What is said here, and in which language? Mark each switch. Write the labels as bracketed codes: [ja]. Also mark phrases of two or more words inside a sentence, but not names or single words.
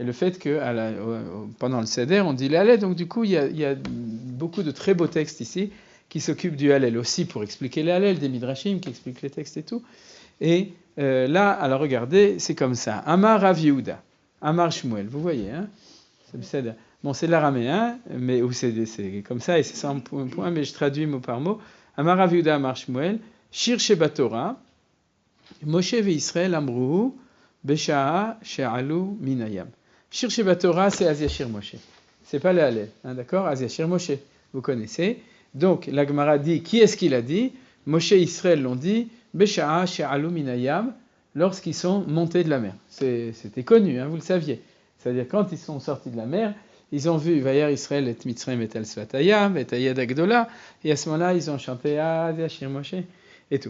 [fr] et le fait que pendant le Seder, on dit le Hallel. Donc du coup, il y a beaucoup de très beaux textes ici qui s'occupent du Hallel aussi pour expliquer le Hallel, des Midrashim qui expliquent les textes et tout. Et là, alors regardez, c'est comme ça. [he] אמר רב יהודה אמר שמואל, [fr] vous voyez, hein, c'est le Seder. Bon, c'est l'araméen, mais c'est comme ça, et c'est sans point, mais je traduis mot par mot. [he] אמר רב יהודה אמר שמואל שירה שבתורה משה וישראל אמרוה בשעה שעלו מן הים. שירה שבתורה, [fr] c'est Az Yashir Moshe. C'est pas le Hallel, hein, d'accord? Az Yashir Moshe, vous connaissez. Donc, la Gemara dit, qui est-ce qu'il a dit? Moshe et Israël l'ont dit, [he] בשעה שעלו מן הים, [fr] lorsqu'ils sont montés de la mer. C'était connu, hein, vous le saviez. C'est-à-dire, quand ils sont sortis de la mer, ils ont vu [he] וירא ישראל את מצרים מת על שפת הים את היד הגדולה, [fr] et à ce moment-là, ils ont chanté Az Yashir Moshe et tout.